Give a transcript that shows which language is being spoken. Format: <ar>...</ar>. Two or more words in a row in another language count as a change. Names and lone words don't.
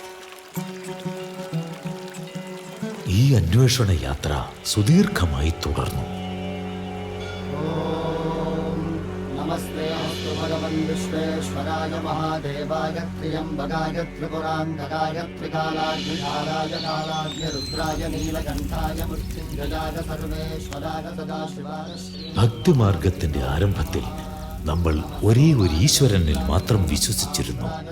<ml>ഈ അന്വേഷണ യാത്ര സുദീർഘമായി തുടർന്നു.</ml> <sa>नमस्ते अस्तु भगवन् विश्वेश्वराय महादेवाय त्र्यम्बकाय त्रिपुरान्तकाय त्रिकालाग्निकालाय कालाग्निरुद्राय नीलकण्ठाय मृत्युञ्जयाय सर्वेश्वराय सदाशिवाय</sa> <ml>ഭക്തിമാർഗത്തിന്റെ ആരംഭത്തിൽ നമ്മൾ ഒരേ ഒരു ഈശ്വരനിൽ മാത്രം വിശ്വസിച്ചിരുന്നു.</ml>